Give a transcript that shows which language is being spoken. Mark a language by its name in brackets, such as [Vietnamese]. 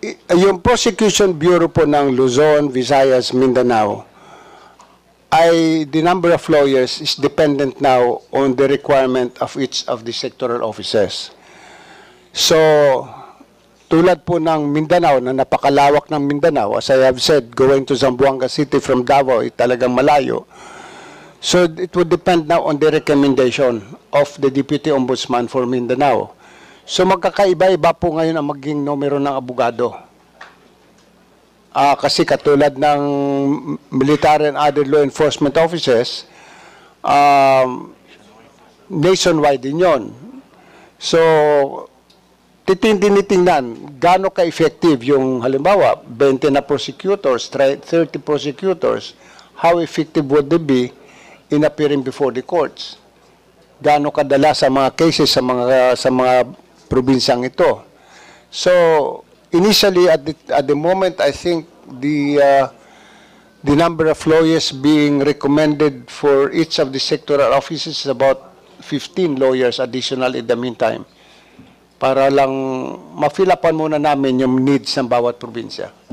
[English] Yung Prosecution Bureau po ng Luzon, Visayas, Mindanao, the number of lawyers is dependent now on the requirement of each of the sectoral offices. [Filipino] So, tulad po ng Mindanao, na napakalawak ng Mindanao, [English] as I have said, going to Zamboanga City from Davao, [Filipino] talagang malayo. [English] So, it would depend now on the recommendation of the Deputy Ombudsman for Mindanao. [Filipino] So magkakaiba-iba po ngayon ang maging numero ng abogado. Kasi katulad ng military and other law enforcement offices, nationwide din yun. [English] So, [Filipino] tinitingnan gaano ka-effective yung halimbawa, [English] 20 na prosecutors, 30 prosecutors, how effective would they be in appearing before the courts? [Filipino] Gaano kadala sa mga cases sa mga probinsyang ito. [English] So, initially, at the moment, I think the number of lawyers being recommended for each of the sectoral offices is about 15 lawyers additional in the meantime. [Filipino] Para lang ma-fill upan muna namin yung needs ng bawat probinsya.